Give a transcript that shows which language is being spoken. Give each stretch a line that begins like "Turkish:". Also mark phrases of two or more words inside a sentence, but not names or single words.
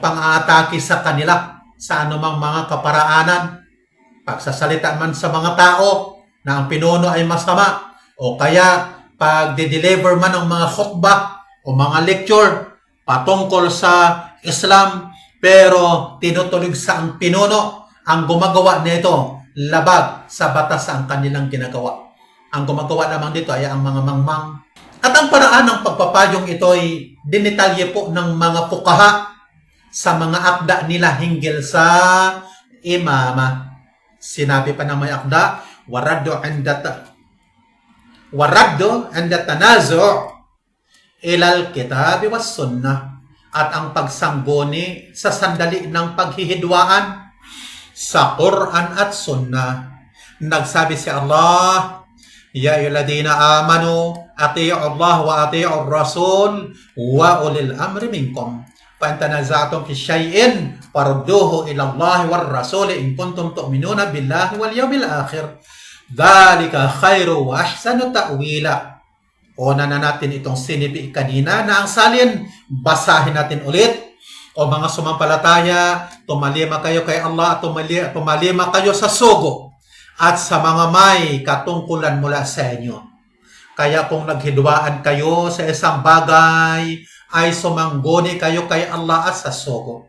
Filipino: pang-aatake sa kanila sa anumang mga kaparaanan, pagsasalita man sa mga tao na ang pinuno ay masama, o kaya pag-deliver man ng mga khutbah o mga lecture patungkol sa Islam, pero tinutulig sa ang pinuno, ang gumagawa nito labag sa batas ang kanilang ginagawa. Ang gumagawa naman dito ay ang mga mangmang. At ang paraan ng pagpapayong ito ay dinitalye po ng mga fuqaha sa mga akda nila hinggil sa imama. Sinabi pa na may akda,
Arabic: والرد عند التنازع إلى الكتاب والسنة,
Filipino: at ang pagsangguni sa sandali ng paghihidwaan sa Quran at Sunnah. Nagsabi si Allah,
Arabic: يا أيها الذين آمنوا أطيعوا الله وأطيعوا الرسول وأولي الأمر منكم. فإن تنازعتم في شيء فردوه إلى الله والرسول إن كنتم تؤمنون بالله واليوم الآخر. ذلك خير وأحسن تأويلا.
Filipino: Una na natin itong sinipi kanina na ang salin, basahin natin ulit. O mga sumampalataya, tumalima kayo kay Allah at tumalima kayo sa sugo at sa mga may katungkulan mula sa inyo. Kaya kung naghidwaan kayo sa isang bagay, ay sumangguni kayo kay Allah at sa sugo.